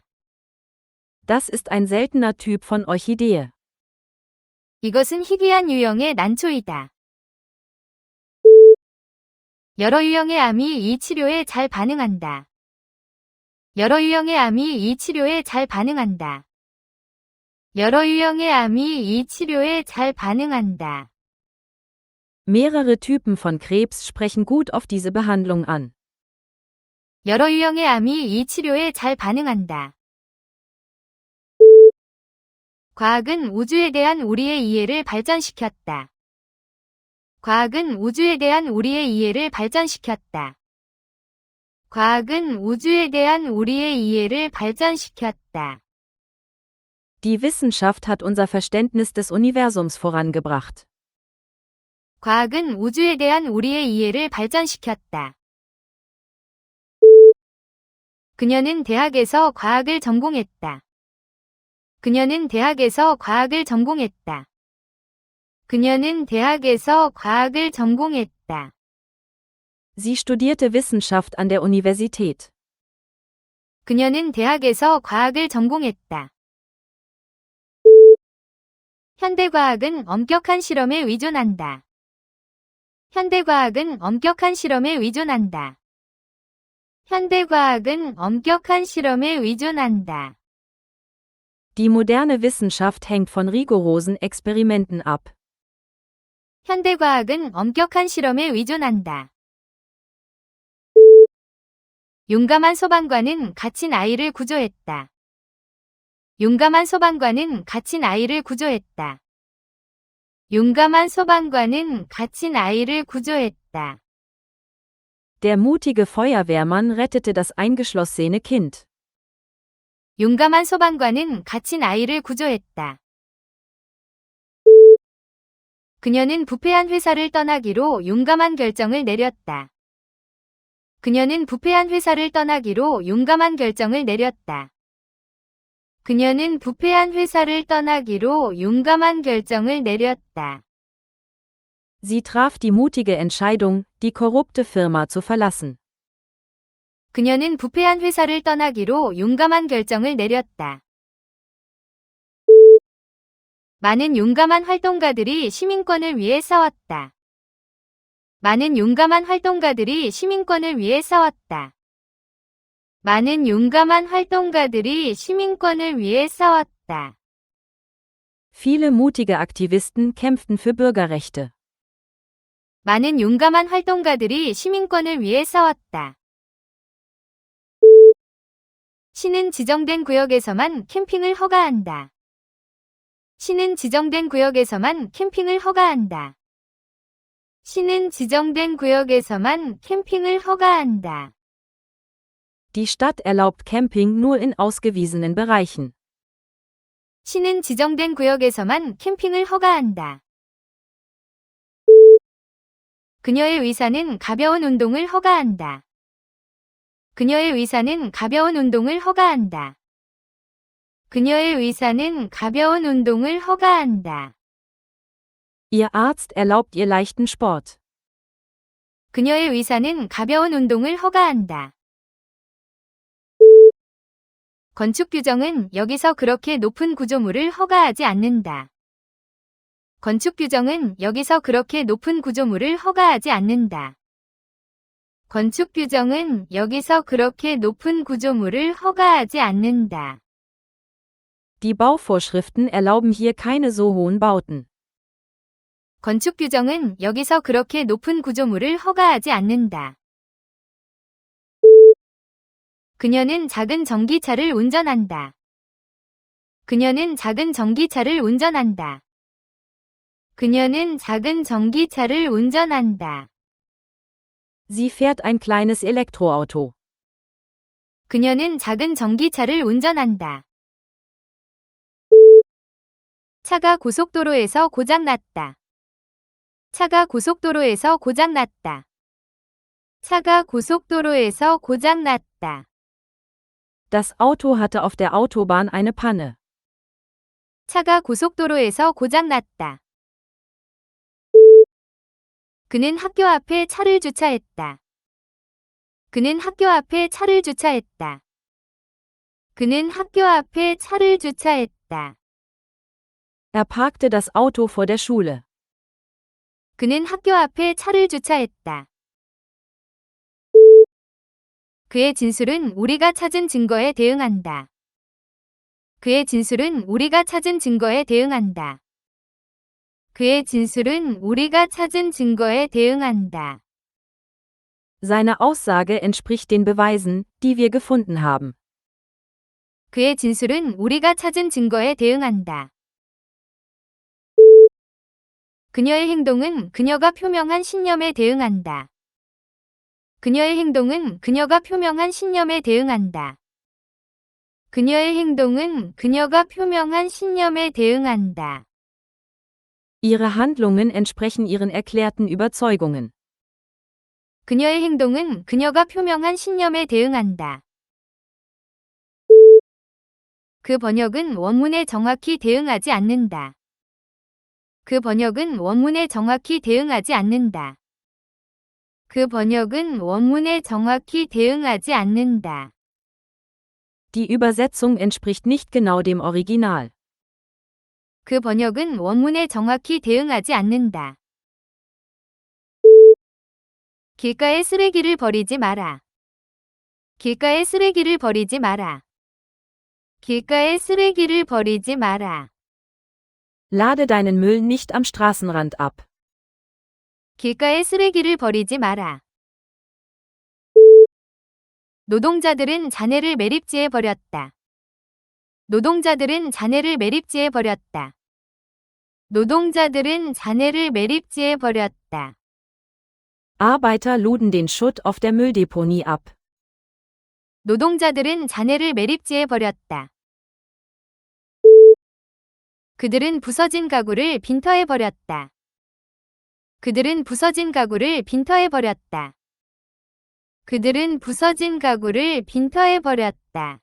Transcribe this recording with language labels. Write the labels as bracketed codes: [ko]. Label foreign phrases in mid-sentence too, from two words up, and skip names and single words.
[de] Das ist ein seltener Typ von Orchidee. [ko] 이것은 희귀한 유형의 난초이다. 여러 유형의 암이 이 치료에 잘 반응한다. 여러 유형의 암이 이 치료에 잘 반응한다. 여러 유형의 암이 이 치료에 잘 반응한다. [de] Mehrere Typen von Krebs sprechen gut auf diese Behandlung an. [ko] 여러 유형의 암이 이 치료에 잘 반응한다. 과학은 우주에 대한 우리의 이해를 발전시켰다. 과학은 우주에 대한 우리의 이해를 발전시켰다. 과학은 우주에 대한 우리의 이해를 발전시켰다. [de] Die Wissenschaft hat unser Verständnis des Universums vorangebracht. [ko] 과학은 우주에 대한 우리의 이해를 발전시켰다. 그녀는 대학에서 과학을 전공했다. 그녀는 대학에서 과학을 전공했다. 그녀는 대학에서 과학을 전공했다. [de] Sie studierte Wissenschaft an der Universität. [ko] 그녀는 대학에서 과학을 전공했다. 현대과학은 엄격한 실험에 의존한다. 현대과학은 엄격한 실험에 의존한다. 현대과학은 엄격한 실험에 의존한다. [de] Die moderne Wissenschaft hängt von rigorosen Experimenten ab. [ko] 현대과학은 엄격한 실험에 의존한다. 용감한 소방관은 갇힌 아이를 구조했다. 용감한 소방관은 갇힌 아이를 구조했다. 용감한 소방관은 갇힌 아이를 구조했다. [de] Der mutige Feuerwehrmann rettete das eingeschlossene Kind. [ko] 용감한 소방관은 갇힌 아이를 구조했다. 그녀는 부패한 회사를 떠나기로 용감한 결정을 내렸다. 그녀는 부패한 회사를 떠나기로 용감한 결정을 내렸다. 그녀는 부패한 회사를 떠나기로 용감한 결정을 내렸다. [de] Sie traf die mutige Entscheidung, die korrupte Firma zu verlassen. [ko] 그녀는 부패한 회사를 떠나기로 용감한 결정을 내렸다. 많은 용감한 활동가들이 시민권을 위해 싸웠다. 많은 용감한 활동가들이 시민권을 위해 싸웠다. 많은 용감한 활동가들이 시민권을 위해 싸웠다. [de] Viele mutige Aktivisten kämpften für Bürgerrechte. [ko] 많은 용감한 활동가들이 시민권을 위해 싸웠다. 시는 지정된 구역에서만 캠핑을 허가한다. 시는 지정된 구역에서만 캠핑을 허가한다. 시는 지정된 구역에서만 캠핑을 허가한다. [de] Die Stadt erlaubt Camping nur in ausgewiesenen Bereichen. [ko] 시는 지정된 구역에서만 캠핑을 허가한다. 그녀의 의사는 가벼운 운동을 허가한다. 그녀의 의사는 가벼운 운동을 허가한다. 그녀의 의사는 가벼운 운동을 허가한다. [de] Ihr Arzt erlaubt ihr leichten Sport. [ko] 그녀의 의사는 가벼운 운동을 허가한다. 건축 규정은 여기서 그렇게 높은 구조물을 허가하지 않는다. 건축 규정은 여기서 그렇게 높은 구조물을 허가하지 않는다. 건축 규정은 여기서 그렇게 높은 구조물을 허가하지 않는다. [de] Die Bauvorschriften erlauben hier keine so hohen Bauten. [ko] 건축 규정은 여기서 그렇게 높은 구조물을 허가하지 않는다. 그녀는 작은 전기차를 운전한다. 그녀는 작은 전기차를 운전한다. 그녀는 작은 전기차를 운전한다. [de] Sie fährt ein kleines Elektroauto. [ko] 그녀는 작은 전기차를 운전한다. 차가 고속도로에서 고장났다. 차가 고속도로에서 고장났다. 차가 고속도로에서 고장났다. [de] Das Auto hatte auf der Autobahn eine Panne. [ko] 차가 고속도로에서 고장났다. 그는 학교 앞에 차를 주차했다. 그는 학교 앞에 차를 주차했다. 그는 학교 앞에 차를 주차했다. [de] Er parkte das Auto vor der Schule. [ko] 그는 학교 앞에 차를 주차했다. 그의 진술은 우리가 찾은 증거에 대응한다. 그의 진술은 우리가 찾은 증거에 대응한다. 그의 진술은 우리가 찾은 증거에 대응한다. [de] Seine Aussage entspricht den Beweisen, die wir gefunden haben. [ko] 그의 진술은 우리가 찾은 증거에 대응한다. 그녀의 행동은 그녀가 표명한 신념에 대응한다. 그녀의 행동은 그녀가 표명한 신념에 대응한다. 그녀의 행동은 그녀가 표명한 신념에 대응한다. [de] Ihre Handlungen entsprechen ihren erklärten Überzeugungen. [ko] 그녀의 행동은 그녀가 표명한 신념에 대응한다. 그 번역은 원문에 정확히 대응하지 않는다. 그 번역은 원문에 정확히 대응하지 않는다. 그 번역은 원문에 정확히 대응하지 않는다. [de] Die Übersetzung entspricht nicht genau dem Original. [ko] 그 번역은 원문에 정확히 대응하지 않는다. 길가에 쓰레기를 버리지 마라. 길가에 쓰레기를 버리지 마라. 길가에 쓰레기를 버리지 마라. [de] Lade deinen Müll nicht am Straßenrand ab. [ko] 길가에 쓰레기를 버리지 마라. 노동자들은 잔해를 매립지에 버렸다. 노동자들은 잔해를 매립지에 버렸다. 노동자들은 잔해를 매립지에 버렸다. [de] Arbeiter luden den Schutt auf der Mülldeponie ab. [ko] 노동자들은 잔해를 매립지에 버렸다. 그들은 부서진 가구를 빈터에 버렸다. 그들은 부서진 가구를 빈터에 버렸다. 그들은 부서진 가구를 빈터에 버렸다.